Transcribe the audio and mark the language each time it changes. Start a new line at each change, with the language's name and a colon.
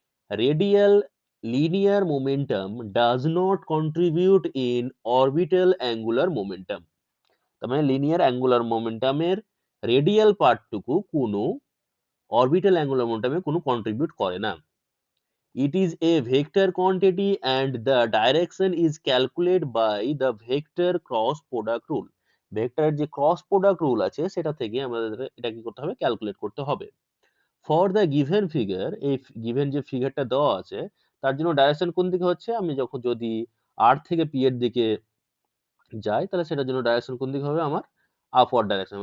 English: Radial linear momentum does not contribute in orbital angular momentum.
Bangla: তার মানে linear angular মোমেন্টামের radial পার্টটুকু কোনো orbital angular মোমেন্টামে কোনো contribute করে না।
English: It is a vector quantity and the direction is calculated by the vector cross product rule.
Bangla: ভেক্টরের যে cross product rule আছে সেটা থেকে আমাদের এটা কি করতে হবে, ক্যালকুলেট করতে হবে।
English: for the given figure,
Bangla: এই গিভেন যে ফিগারটা দেওয়া আছে তার জন্য ডাইরেকশন কোন দিকে হচ্ছে, আমি যখন যদি আর থেকে পি এর দিকে যাই তাহলে সেটার জন্য ডাইরেকশন কোন দিকে হবে, আমার আপওয়ার্ড ডাইরেকশন।